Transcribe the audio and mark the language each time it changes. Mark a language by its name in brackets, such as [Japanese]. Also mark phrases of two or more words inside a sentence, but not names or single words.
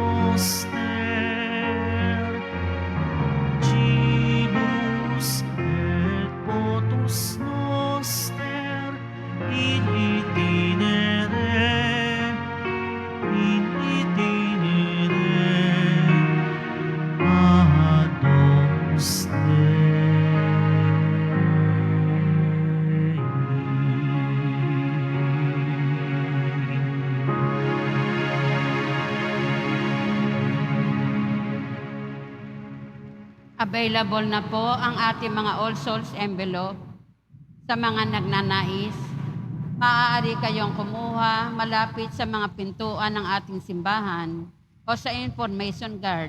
[Latin] noster, Cibus et potus noster, in itinere ad Domus Dei. [Filipino] Available na po ang ating mga [English] All Souls envelope. [Filipino] Sa mga nagnanais, maaari kayong kumuha malapit sa mga pintuan ng ating simbahan o sa [English] information guard.